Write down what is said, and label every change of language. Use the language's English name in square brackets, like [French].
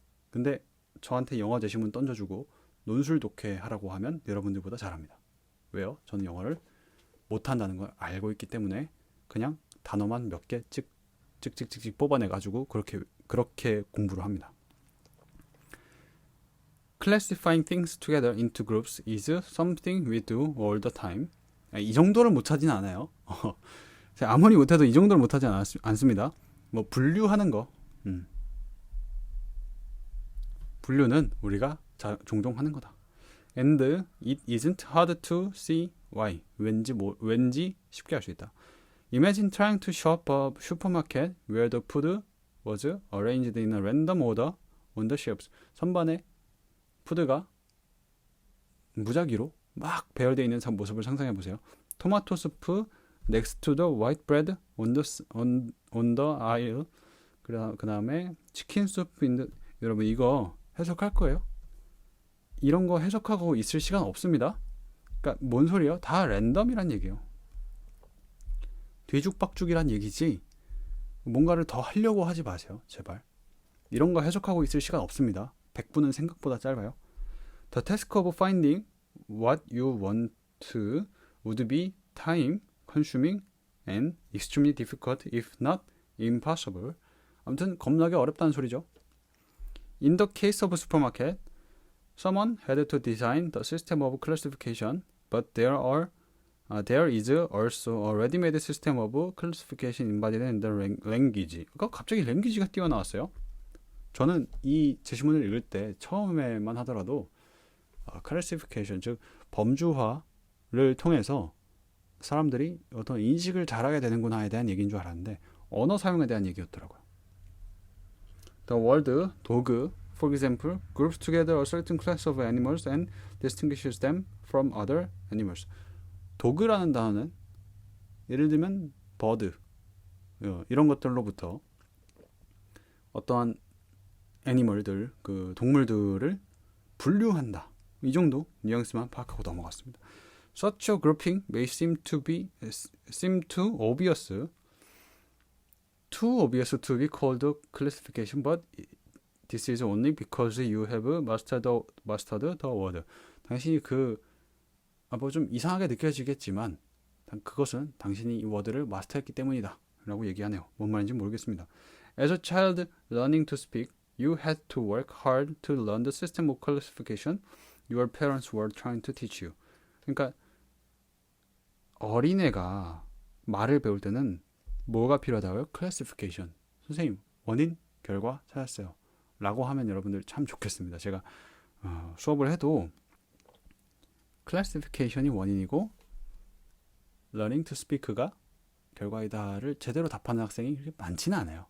[Korean] 근데 저한테 영어 제시문 던져주고 논술 독해하라고 하면 여러분들보다 잘합니다. 왜요? 저는 영어를 못한다는 걸 알고 있기 때문에 그냥 단어만 몇 개 찍찍찍찍 뽑아내가지고 그렇게 공부를 합니다. [English] Classifying things together into groups is something we do all the time. [Korean] 이 정도를 못하진 않아요. 아무리 못해도 이 정도를 못하지 않습니다. 뭐 분류하는 거, 분류는 우리가 종종 하는 거다. [English] And it isn't hard to see why. [Korean] 왠지 쉽게 할 수 있다. [English] Imagine trying to shop a supermarket where the food was arranged in a random order on the shelves. [Korean] 선반에 푸드가 무작위로 막 배열되어 있는 모습을 상상해 보세요. 토마토 스프 [English] next to the white bread on the aisle. [Korean] 그 다음에 치킨 수프 여러분 이거 해석할 거예요? 이런 거 해석하고 있을 시간 없습니다. 그러니까 뭔 소리예요? 다 랜덤이란 얘기예요. 뒤죽박죽이란 얘기지 뭔가를 더 하려고 하지 마세요. 제발. 이런 거 해석하고 있을 시간 없습니다. 100분은 생각보다 짧아요. [English] The task of finding what you want would be time consuming and extremely difficult if not impossible. [Korean] 아무튼 겁나게 어렵다는 소리죠. [English] In the case of a supermarket, someone had to design the system of classification, but there is also a ready-made system of classification embodied in the language. [Korean] 갑자기 language가 띄어나왔어요. 저는 이 제시문을 읽을 때 처음에만 하더라도 classification, 즉 범주화를 통해서 사람들이 어떤 인식을 잘하게 되는구나에 대한 얘기인 줄 알았는데 언어 사용에 대한 얘기였더라고요. [English] The word dog, for example, groups together a certain class of animals and distinguishes them from other animals. [Korean] 도그라는 단어는 예를 들면 bird 이런 것들로부터 어떠한 애니멀들, 그 동물들을 분류한다. 이 정도 뉘앙스만 파악하고 넘어갔습니다. [English] Such a grouping may seem too obvious to be called classification, but this is only because you have mastered the word. [Korean] 당신이 뭐 좀 이상하게 느껴지겠지만 그것은 당신이 이 워드를 마스터했기 때문이다 라고 얘기하네요. 뭔 말인지 모르겠습니다. [English] As a child learning to speak, you had to work hard to learn the system of classification your parents were trying to teach you. [Korean] 그러니까 어린애가 말을 배울 때는 뭐가 필요하다고요? [English] classification. [Korean] 선생님, 원인, 결과 찾았어요 라고 하면 여러분들 참 좋겠습니다. 제가 수업을 해도 classification이 원인이고 [English] learning to speak [Korean] 가 결과이다를 제대로 답하는 학생이 그렇게 많지는 않아요.